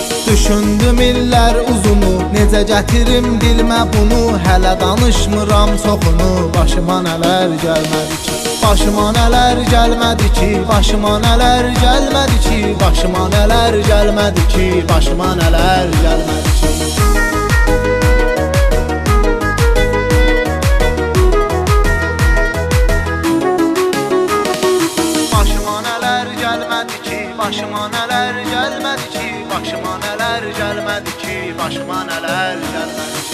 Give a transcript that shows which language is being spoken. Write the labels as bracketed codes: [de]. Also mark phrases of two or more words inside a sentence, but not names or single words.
[az] Düşündüm illər uzunu, necə gətirim dilimə bunu. Hələ danışmıram çoxunu, başıma nələr gəlmədi ki, başıma nələr gəlmədi ki, başıma nələr gəlmədi ki, başıma nələr gəlmədi ki, başıma nələr gəlmədi ki. [tr] Başıma neler gelmedi ki, başıma neler gelmedi ki, başıma neler gelmedi.